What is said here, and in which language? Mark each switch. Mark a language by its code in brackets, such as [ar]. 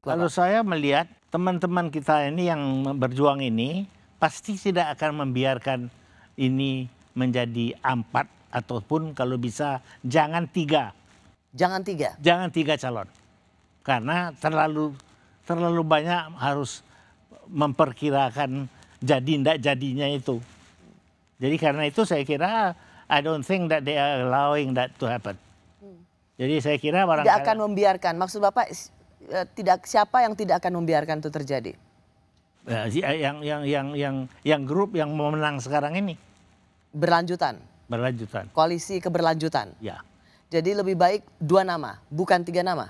[id] Kalau saya melihat teman-teman kita ini yang berjuang ini pasti tidak akan membiarkan ini menjadi 4 ataupun kalau bisa jangan 3. Jangan 3? Jangan 3 calon. Karena terlalu banyak harus memperkirakan jadi tidak jadinya itu. Jadi karena itu saya kira [en] I don't think that they are allowing that to happen. [id] Jadi saya kira barangkali tidak akan membiarkan. Maksud Bapak siapa yang tidak akan membiarkan itu terjadi? Yang grup yang mau menang sekarang ini. Berlanjutan. Koalisi keberlanjutan. Ya. Jadi lebih baik 2 nama, bukan 3 nama.